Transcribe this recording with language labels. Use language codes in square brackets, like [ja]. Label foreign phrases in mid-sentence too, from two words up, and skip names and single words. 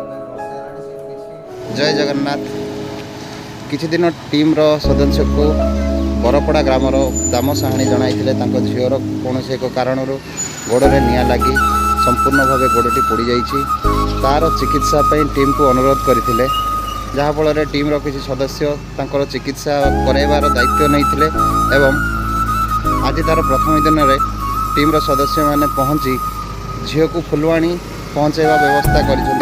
[or] ଜୟ ଜଗନ୍ନାଥ। କିଛି ଦିନ ଟିମ୍ ର ସଦସ୍ୟ କୁ ବରପଡ଼ା ଗ୍ରାମର ଦାମ ସାହାଣୀ ଜଣାଇଥିଲେ ତାଙ୍କ ଝିଅର କୌଣସି ଏକ କାରଣରୁ ଗୋଡ଼ରେ ନିଆଁ ଲାଗି ସମ୍ପୂର୍ଣ୍ଣ ଭାବେ ଗୋଡ଼ଟି ପୋଡ଼ିଯାଇଛି। ତା'ର ଚିକିତ୍ସା ପାଇଁ ଟିମ୍କୁ ଅନୁରୋଧ କରିଥିଲେ, ଯାହାଫଳରେ ଟିମ୍ର କିଛି ସଦସ୍ୟ ତାଙ୍କର ଚିକିତ୍ସା କରାଇବାର ଦାୟିତ୍ୱ ନେଇଥିଲେ ଏବଂ ଆଜି ତା'ର ପ୍ରଥମ ଦିନରେ ଟିମ୍ର ସଦସ୍ୟମାନେ ପହଞ୍ଚି ଝିଅକୁ ଫୁଲବାଣୀ ପହଞ୍ଚାଇବା ବ୍ୟବସ୍ଥା କରିଛନ୍ତି।